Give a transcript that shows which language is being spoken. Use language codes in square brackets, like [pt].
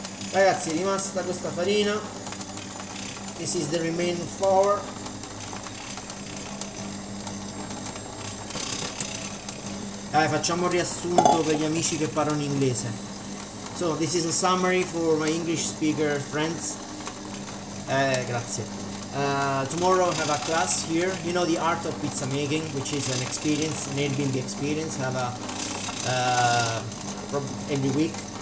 [it] Ragazzi, è rimasta questa farina. [en] This is the remaining flour. [it] Dai, facciamo un riassunto per gli amici che parlano inglese. [en] So, this is a summary for my English speaker friends. Grazie. Tomorrow I have a class here. You know the art of pizza making, which is an experience, an Airbnb experience. I have a every week.